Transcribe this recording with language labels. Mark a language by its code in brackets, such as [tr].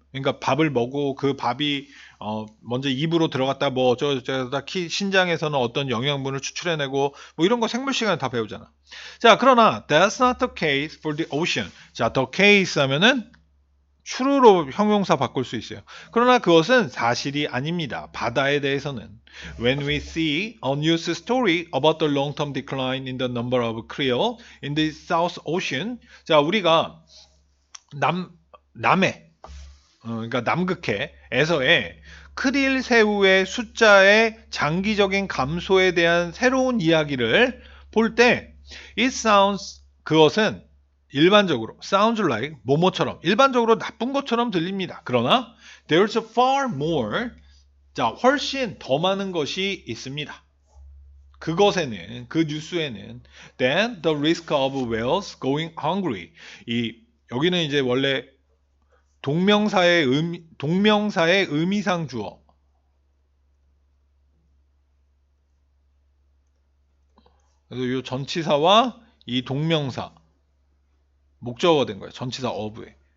[ko] 그러니까 밥을 먹고 그 밥이 먼저 입으로 들어갔다 뭐 어쩌다 신장에서는 어떤 영양분을 추출해내고 뭐 이런 거 생물 시간에 다 배우잖아. [en] 자, [ko] 그러나 [en] that's not the case for the ocean. 자, the case [ko] 하면은 true로 형용사 바꿀 수 있어요. 그러나 그것은 사실이 아닙니다. 바다에 대해서는. [en] When we see a news story about the long-term decline in the number of krill in the South Ocean, 자, [ko] 우리가 남해, 그러니까 남극해에서의 크릴 새우의 숫자의 장기적인 감소에 대한 새로운 이야기를 볼 때 [en] it sounds, [ko] 그것은 일반적으로 [en] sounds like [ko] 뭐뭐처럼 일반적으로 나쁜 것처럼 들립니다. 그러나 [en] there's far more, [ko] 자, 훨씬 더 많은 것이 있습니다. 그것에는, 그 뉴스에는 [en] than the risk of whales going hungry. [ko] 여기는 이제 원래 동명사의 의미상 주어. 그래서 이 전치사와 이 동명사 목적어가 된 거예요. 전치사 of에.